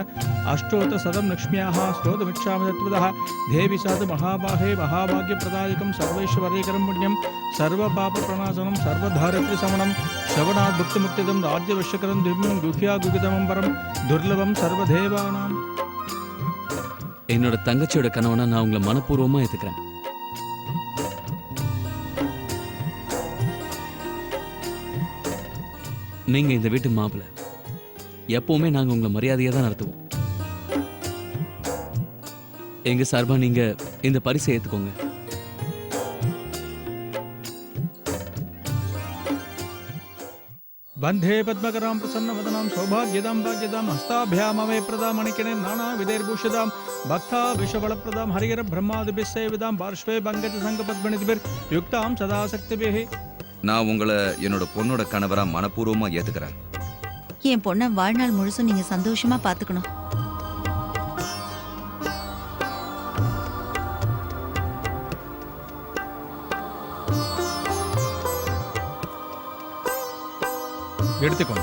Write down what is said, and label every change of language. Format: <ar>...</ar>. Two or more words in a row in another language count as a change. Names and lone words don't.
<sa>अष्टोत्तर सदं लक्ष्म्याः स्तोत्रमिच्छामि तत्त्वतः देवी साध महाबाहे महाभाग्यप्रदायकं सर्वैश्वर्यकरं पुण्यं सर्वपापप्रणाशनं सर्वदारिद्र्यशमनं श्रवणात् भुक्तिमुक्तिदं राज्यवश्यकरं दिव्यं गुह्यागुहितमं परं दुर्लभं सर्वदेवानां.</sa> <ta>என்னோட தங்கச்சியோட கனவனா நான் உங்களை மனப்பூர்வமா ஏத்துக்கிறேன். நீங்க இந்த வீட்டு மாப்பிள்ளை. எப்பவுமே நாங்க உங்களை மரியாதையா தான் நடத்துவோம். எங்க சார்பா நீங்க இந்த பரிசை ஏத்துக்கோங்க.</ta> <sa>वंदे पद्मकरां प्रसन्नवदनां सौभाग्यदां भाग्यदां हस्ताभ्यामवे प्रदां मणिकिणे नानाविधैर्भूषितां भक्ता विश्वबलप्रदां हरिहर ब्रह्मादिभिः सेवितां पार्श्वे पङ्कजसङ्गपद्मनिधिभिर्युक्तां सदा शक्तिभिः</sa> <ta>நான் உங்களை என்னோட பொண்ணோட கணவரா மனப்பூர்வமா ஏத்துக்கிறேன். என் பொண்ணை வாழ்நாள் முழுசும் நீங்க சந்தோஷமா பாத்துக்கணும். எடுத்துக்கோங்க.</ta>